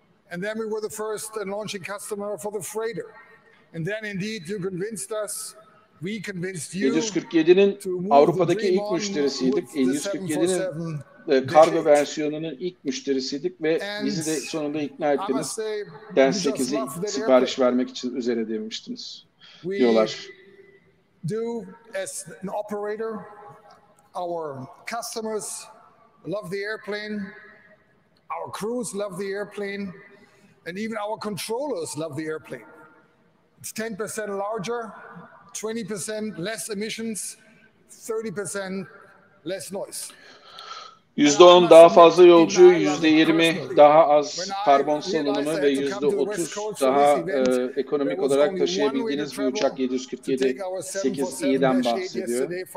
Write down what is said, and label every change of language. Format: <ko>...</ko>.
<en>And then we were the first launching customer for the freighter. And then indeed you convinced us, we convinced you.</en> <tr>747'nin Avrupa'daki ilk müşterisiydik. 747'nin kargo versiyonunun ilk müşterisiydik ve bizi de sonunda ikna ettiniz. Den 8'i sipariş vermek için üzere demiştiniz diyorlar.</tr> <en>Do as an operator, our customers love the airplane, our crews love the airplane, and even our controllers love the airplane. It's 10% larger, 20% less emissions, 30% less noise.</en> <tr>%10 daha fazla yolcu, %20 daha az karbon salınımı ve %30 daha ekonomik olarak taşıyabildiğiniz bir uçak 747-8i'den bahsediyor.</tr>